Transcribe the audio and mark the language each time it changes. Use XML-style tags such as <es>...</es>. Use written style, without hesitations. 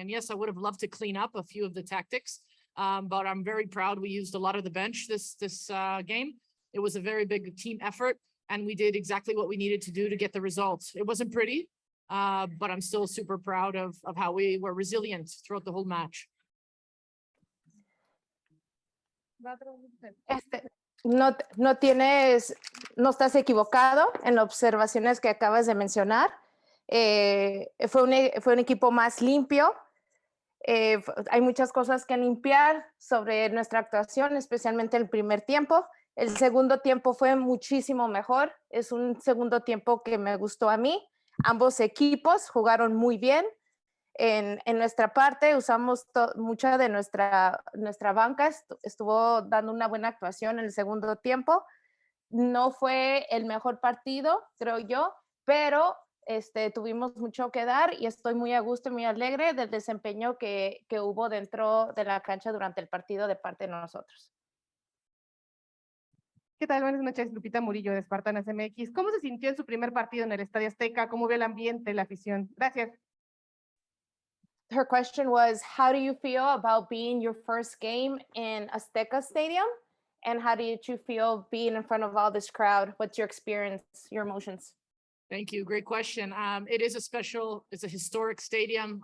<en>And yes, I would have loved to clean up a few of the tactics, but I'm very proud we used a lot of the bench this game. It was a very big team effort, and we did exactly what we needed to do to get the results. It wasn't pretty, but I'm still super proud of how we were resilient throughout the whole match.</en> <es>No estás equivocado en las observaciones que acabas de mencionar. Fue un equipo más limpio. Hay muchas cosas que limpiar sobre nuestra actuación, especialmente el primer tiempo. El segundo tiempo fue muchísimo mejor. Es un segundo tiempo que me gustó a mí. Ambos equipos jugaron muy bien. En nuestra parte usamos mucha de nuestra banca, estuvo dando una buena actuación en el segundo tiempo. No fue el mejor partido, creo yo, pero tuvimos mucho que dar y estoy muy a gusto y muy alegre del desempeño que hubo dentro de la cancha durante el partido de parte de nosotros. ¿Qué tal? Buenas noches, Lupita Murillo de Espartanas MX. ¿Cómo se sintió en su primer partido en el Estadio Azteca? ¿Cómo vio el ambiente, la afición? Gracias.</es> <en>Her question was, how do you feel about being your first game in Azteca Stadium? And how did you feel being in front of all this crowd? What's your experience, your emotions? Thank you. Great question. It's a historic stadium.</en>